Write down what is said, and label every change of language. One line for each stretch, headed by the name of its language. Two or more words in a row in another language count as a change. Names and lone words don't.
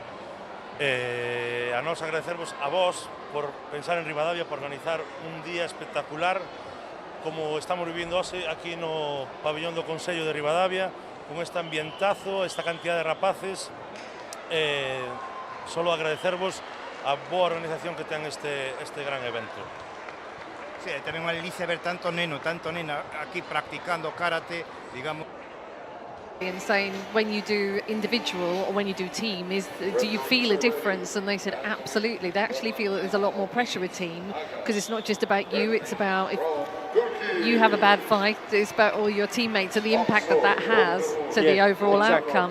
Galician: A nos agradecervos a vos por pensar en Ribadavia, por organizar un día espectacular como estamos vivindo hoxe aquí no pabellón do Consello de Ribadavia, con este ambientazo, esta cantidad de rapaces. Solo agradecervos a boa organización que ten este gran evento. Sí, tenemos unha delicia ver tanto neno, tanto nena aquí practicando karate, digamos.
English: And saying when you do individual or when you do team, do you feel a difference? And they said absolutely. They actually feel that there's a lot more pressure with team because it's not just about you, it's about if you have a bad fight, it's about all your teammates and the impact that has to the overall outcome.